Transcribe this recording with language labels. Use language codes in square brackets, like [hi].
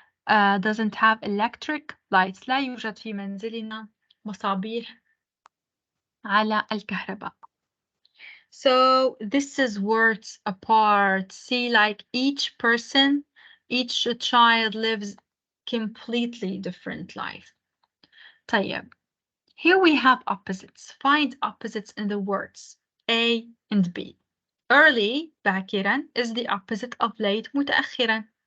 [en] Doesn't have electric lights. [ar] لا يوجد في منزلنا مصابيح على الكهرباء. [en] So this is words apart. See, like each person, each child lives completely different life. طيب. Here we have opposites. Find opposites in the words A and B. Early, [ar] باكرا, [en] is the opposite of late, [ar] متأخرا.